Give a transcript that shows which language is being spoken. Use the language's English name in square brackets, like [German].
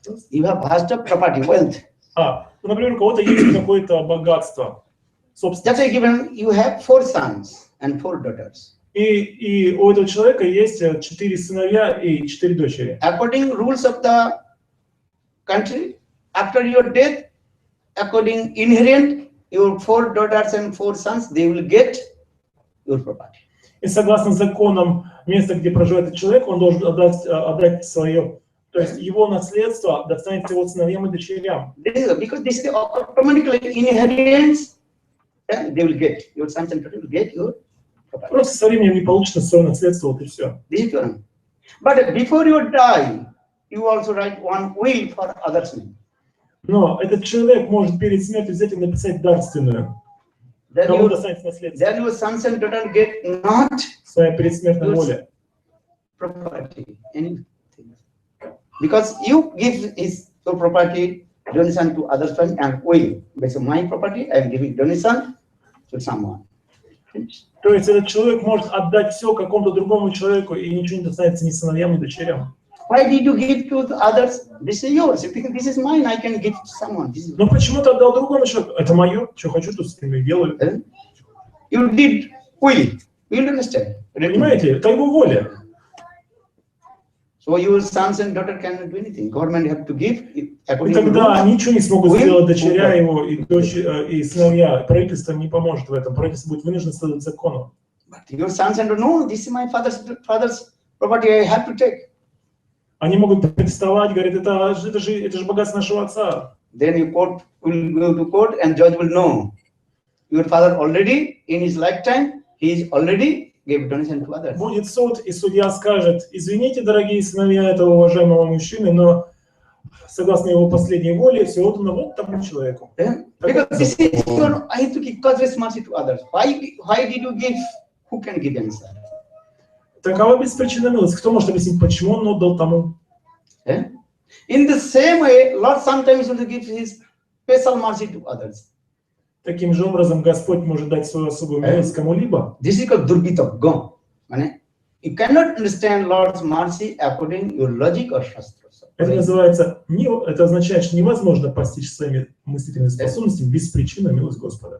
[English] You have vast property, wealth. [Russian] Например, у кого-то есть какое-то богатство. Собственно. [English] Just like given, you have 4 sons and 4 daughters. [Russian] И у этого человека есть 4 сыновья и 4 дочери. [English] According rules of the country, after your death, according inherent, your 4 daughters and 4 sons, they will get your property. [Russian] И согласно законам места, где проживает этот человек, он должен отдать свое, то есть его наследство достанется его сыновьям и дочерям. [English] Because this is automatically inherent, they will get your sons and daughters will get your property. [Russian] Просто со временем не получится свое наследство, вот и все. [English] But before you die, you also write one will for others' name. [Russian] Но этот человек может перед смертью взять и написать дарственную. Кому достанется наследство? [English] Then your sons and daughters get not [Russian] своя предсмертная воля. [English] Property, anything. Because you give your property donation to others and will. Based on my property, I am giving donation to someone. [Russian] То есть этот человек может отдать все какому-то другому человеку, и ничего не достанется ни сыновьям, ни дочерям. [English] Why did you give to others? This is yours. Because this is mine, I can give to someone. [Russian] Но почему ты отдал другому человеку? Это мое. Что хочу, то с этим и делаю. [English] You did will. You understand? [Russian] Понимаете? Это его воля. [English] So your sons and daughter cannot do anything. Government have to give. [Russian] И тогда они ничего не смогут сделать, дочеря его и сыновья. Правительство не поможет в этом. Правительство будет вынуждено следовать закону. [English] But your sons and daughter, no, this is my father's property. I have to take. [Russian] Они могут протестовать, говорят, это же богатство нашего отца. [English] Then you court will go to court and judge will know. Your father already in his lifetime, he is already gave donation to others. [Russian] Будет суд, и судья скажет: извините, дорогие сыновья этого уважаемого мужчины, но согласно его последней воле, все отдано вот тому человеку. [English] Because this is your, I have to give causeless mercy to others. Why did you give? Who can give answer? [Russian] Такова беспричинная милость. Кто может объяснить, почему он отдал тому? [English] In the same way, Lord sometimes will give his special mercy to others. [Russian] Таким же образом Господь может дать свою особую милость кому-либо. [English] This is called Durbitagga. You cannot understand Lord's mercy according to your logic or shastras. [Russian] Это называется, это означает, что невозможно постичь своими мыслительными способностями беспричинную милость Господа.